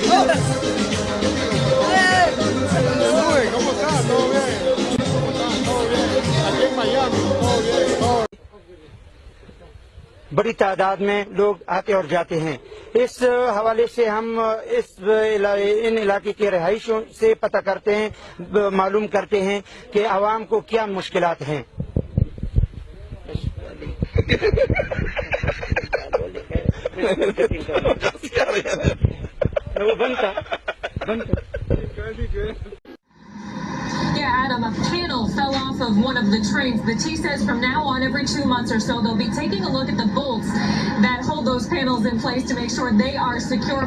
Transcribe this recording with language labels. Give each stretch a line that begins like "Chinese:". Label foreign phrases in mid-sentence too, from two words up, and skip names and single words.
Spanish: ¿Cómo estás? ¿Todo bien? ¿Cómo estás? ¿Todo bien? Aquí en Miami, todo bien, todo.
Urdu: بڑی تعداد میں لوگ آتے اور جاتے ہیں. اس حوالے سے ہم ان علاقے کے رہائشیوں سے پتہ کرتے ہیں، معلوم کرتے ہیں کہ عوام کو کیا مشکلات ہیں.
English: Yeah, Adam, a panel fell off of one of the trains. The T says from now on, every 2 months or so, they'll be taking a look at the bolts that hold those panels in place to make sure they are secure.